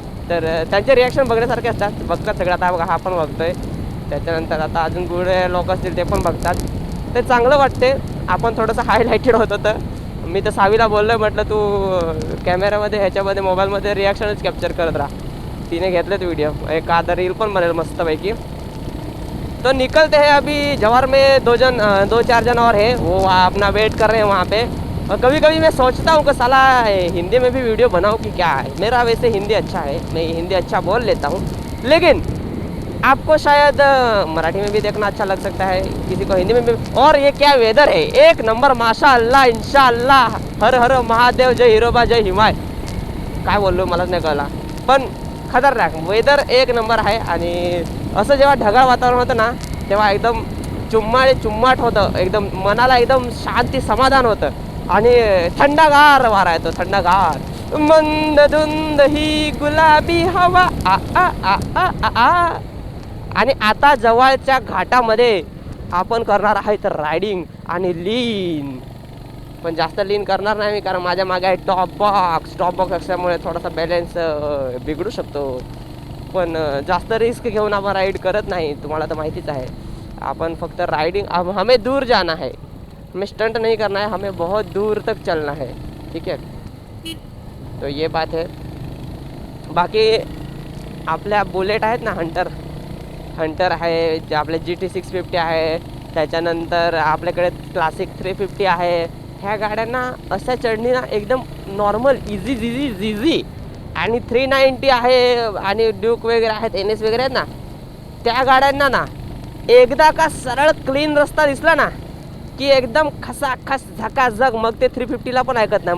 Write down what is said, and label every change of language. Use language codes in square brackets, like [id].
[mr] तर त्यांचे रिॲक्शन बघण्यासारखे असतात, बघतात सगळं. आता बघा हा पण बघतोय, त्याच्यानंतर आता अजून गुडे लोक असतील ते पण बघतात. ते चांगलं वाटते. आपण थोडंसं हायलाइटेड होत होतं. मी तर सावीला बोललो, म्हटलं तू कॅमेऱ्यामध्ये ह्याच्यामध्ये मोबाईलमध्ये रिॲक्शनच कॅप्चर करत राहा. तिने घेतलेत व्हिडिओ, एक आता रील पण बनेल मस्तपैकी. [hi] तो निकलते हैं अभी जवार में, 2-4 जन और है वो अपना वेट कर रहे हैं वहाँ पे. और कभी कभी मैं सोचता हूँ कि साला हिंदी में भी वीडियो बनाऊँ कि क्या है. मेरा वैसे हिंदी अच्छा है, मैं हिंदी अच्छा बोल लेता हूँ, लेकिन आपको शायद मराठी में भी देखना अच्छा लग सकता है, किसी को हिंदी में भी. और ये क्या वेदर है, एक नंबर माशाअल्लाह इंशाअल्लाह. हर हर महादेव, जय हिरोबा, जय हिमाय. [mr] काय बोललो मलाच नाही कळला, पण खतरनाक वेदर एक नंबर आहे. आणि असं जेव्हा ढगाळ वातावरण होतं ना तेव्हा एकदम चुम्माट होतं, एकदम मनाला एकदम शांती समाधान होतं आणि थंडगार वारा येतो, थंडगार. मंद धुंद ही गुलाबी हवा आ आ आ आ आ आ. आणि आता जवळच्या घाटामध्ये आपण करणार आहे तर रायडिंग आणि लीन. पण जास्त लीन करणार नाही मी कारण माझ्या मागे आहे टॉप बॉक्स असल्यामुळे थोडासा बॅलन्स बिघडू शकतो. पण जास्त रिस्क घेऊन आपण राईड करत नाही, तुम्हाला तर माहितीच आहे. आपण फक्त राइडिंग, [hi] हमें दूर जाना है, हमें स्टंट नहीं करना है, हमें बहुत दूर तक चलना है. ठीक है, तो ये बात है. [mr] बाकी आपल्या बुलेट आहेत ना, हंटर आहे, जे आपले GT 650 आहे, त्याच्यानंतर आपल्याकडे क्लासिक 350 आहे, ह्या गाड्यांना अशा चढणीना एकदम नॉर्मल इझी आणि 390 आहे आणि ड्यूक वगैरे आहेत, NS वगैरे आहेत ना, त्या गाड्यांना ना एकदा का सरळ क्लीन रस्ता दिसला ना की एकदम खसाखस झकाझक, मग ते 350ला पण ऐकत नाही.